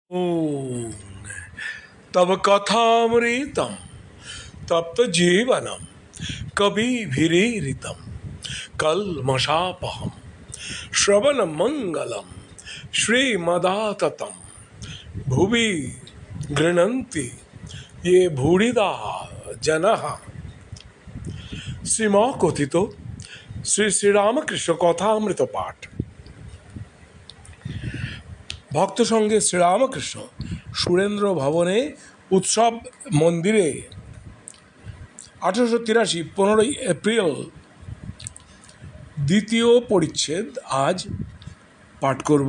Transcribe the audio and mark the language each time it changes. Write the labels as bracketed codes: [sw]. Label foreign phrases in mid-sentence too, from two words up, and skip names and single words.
[sa] ॐ तव कथामृतं तप्तजीवनं कविभिरीरितं कल्मषापहं श्रवणमङ्गलं श्रीमदाततं भुवि गृह्णन्ति ये भूरिदा जनः। [bn] শ্রীমকথিত শ্রী শ্রীরামকৃষ্ণ কথামৃত পাঠ। ভক্ত সঙ্গে শ্রীরামকৃষ্ণ সুরেন্দ্র ভবনে উৎসব মন্দিরে 1883 15ই এপ্রিল দ্বিতীয় পরিচ্ছেদ আজ পাঠ করব।